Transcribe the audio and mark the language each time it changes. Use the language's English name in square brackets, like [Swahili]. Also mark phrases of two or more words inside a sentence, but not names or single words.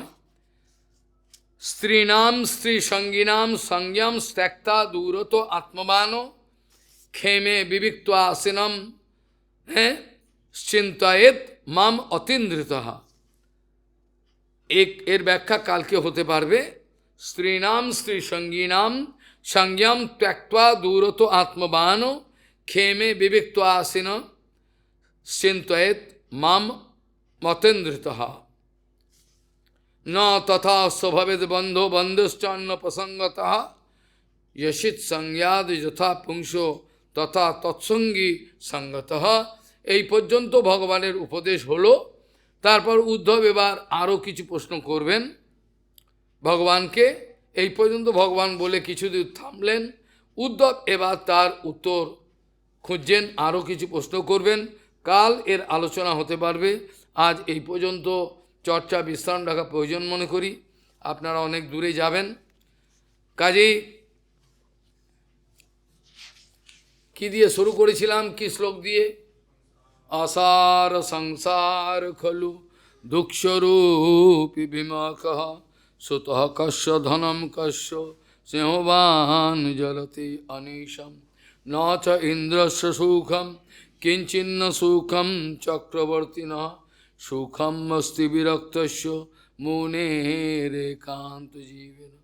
[Sanskrit] স্ত্রীণাম স্ত্রী সঙ্গিনাম সংজ্ঞাম ত্যক্তা দূরত আত্মবান ক্ষেমে বিবিক্ত আসিনম হ্যাঁ, চিন্তায়েত মাম অতীন্দ্রিতঃ। [Bangla] এর ব্যাখ্যা কালকে হতে পারবে। [Sanskrit] স্ত্রীনাম স্ত্রী সঙ্গীনাম সংজ্ঞাম ত্যক্ত্বা দূরত আত্মবান ক্ষেমে বিবিক্ত আসিন চিন্তয়েত মাম মতেন্দ্রিতঃ। ন তথা স্বভাবেদ বন্ধো বন্ধুশ্চান্ন প্রসঙ্গতঃ यशित संज्ञाद यथा पुंसो तथा तत्संगी संगतः। [Bangla] এই পর্যন্ত ভগবানের উপদেশ হলো। তারপর উদ্ধব এবার আরও কিছু প্রশ্ন করবেন ভগবানকে। এই পর্যন্ত ভগবান বলে কিছুদিন থামলেন। উদ্ধব এবার তার উত্তর খুঁজছেন, আরও কিছু প্রশ্ন করবেন। কাল এর আলোচনা হতে পারবে। আজ এই পর্যন্ত চর্চা বিশ্রাম রাখা প্রয়োজন মনে করি। আপনারা অনেক দূরে যাবেন, কাজেই কি দিয়ে শুরু করেছিলাম, কি শ্লোক দিয়ে? [Sanskrit] আসার সংসার খলু দুঃখস্বরূপী বিমুখ সুতঃ কস্য ধনম কস্য সিংহবান জলতি অনিশম ন চ ইন্দ্রস্য সুখম কিঞ্চিন্ন সুখম চক্রবর্তিন সুখম অস্তি বিরক্তস্য মুনেরেকান্ত জীবেন।